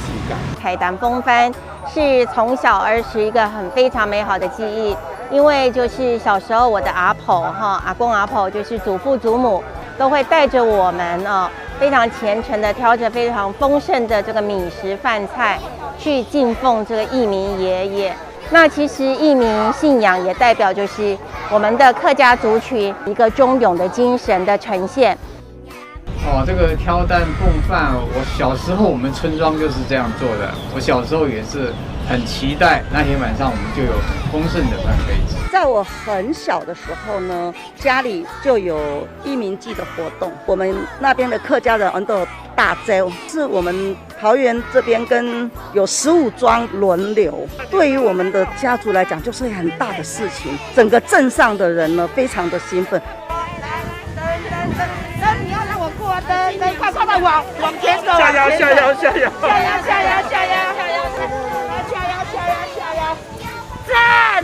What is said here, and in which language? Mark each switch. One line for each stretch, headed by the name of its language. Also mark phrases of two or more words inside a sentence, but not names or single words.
Chinese: 凱丹風帆是從小兒時一個非常美好的記憶，因為就是小時候我的阿婆阿公阿婆就是祖父祖母都會帶着我們非常虔誠的挑着非常豐盛的這個米食飯菜去敬奉這個義民爺爺。那其實義民信仰也代表就是我們的客家族群一個忠勇的精神的呈現。这个挑擔奉飯，我小時候我們村莊就是這樣做的。我小時候也是很期待那天晚上我們就有豐盛的飯可以吃。在我很小的時候呢，家裡就有義民祭的活動。我們那邊的客家人都有大洲，是我們桃園這邊跟有15莊輪流。對於我們的家族來講，就是很大的事情。整個鎮上的人呢，非常的興奮。你要讓我過燈，快的往前走，下腰，讚！